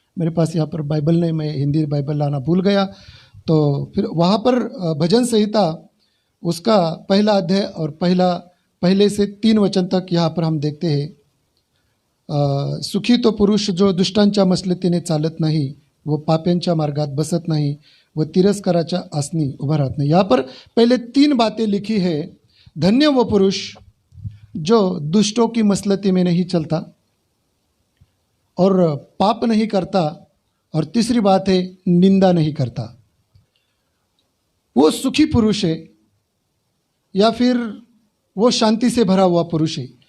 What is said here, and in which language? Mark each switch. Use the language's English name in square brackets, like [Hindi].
[Hindi] मेरे पास यहाँ पर बाइबल नहीं, मैं हिंदी बाइबल लाना भूल गया। तो फिर वहाँ पर भजन संहिता उसका पहला अध्याय और पहले से 3 वचन तक यहाँ पर हम देखते हैं। [Marathi] सुखी तो पुरुष जो दुष्टांच्या मसलतीने चालत नाही, वो पाप्यांच्या मार्गात बसत नाही, वो तिरस्काराच्या आसनी उभा राहत नाही। [Hindi] यहाँ पर पहले 3 बातें लिखी है। धन्य वो पुरुष जो दुष्टों की मसलती में नहीं चलता और पाप नहीं करता, और तीसरी बात है निंदा नहीं करता। वो सुखी पुरुष है या फिर वो शांति से भरा हुआ पुरुष है।